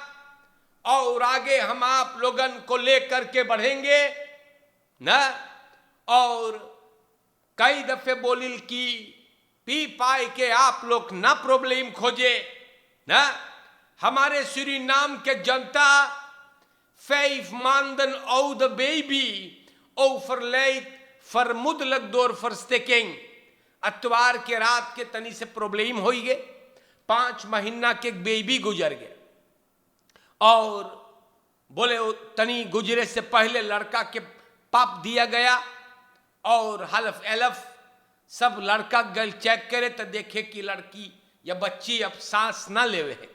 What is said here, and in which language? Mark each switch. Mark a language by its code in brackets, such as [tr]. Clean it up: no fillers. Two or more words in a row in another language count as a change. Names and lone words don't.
[hns] और आगे हम आप लोगन को लेकर के बढ़ेंगे ना। और कई दफे बोलिल कि पी पाए के आप लोग ना प्रॉब्लम खोजे ना। हमारे सूरीनाम के जनता [nl] 5 maanden oude baby overlijdt vermoedelijk door verstiking। [hns] अतवार के रात के तनी से प्रॉब्लम हो गए, 5 महीना के बेबी गुजर गए। और बोले तनी गुजरे से पहले लड़का के पाप दिया गया और हलफ एलफ सब लड़का गल चेक करे तो देखे कि लड़की या बच्ची अब सांस ना लेवे है।